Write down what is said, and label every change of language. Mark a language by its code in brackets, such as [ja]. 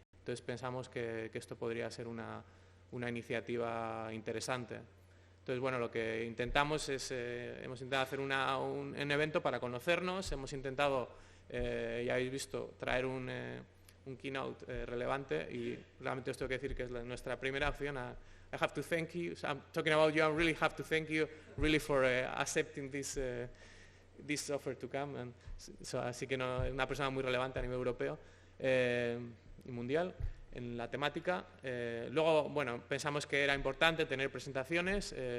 [es] Entonces pensamos que esto podría ser una iniciativa interesante. Entonces, bueno, lo que intentamos hemos intentado hacer un evento para conocernos, hemos intentado, ya habéis visto, traer un keynote relevante y realmente os tengo que decir que es nuestra primera opción. [en] I have to thank you, so I'm talking about you, I really have to thank you really for accepting this offer to come. [es] And así que no, es una persona muy relevante a nivel europeo y mundial en la temática. Luego, bueno, pensamos que era importante tener presentaciones.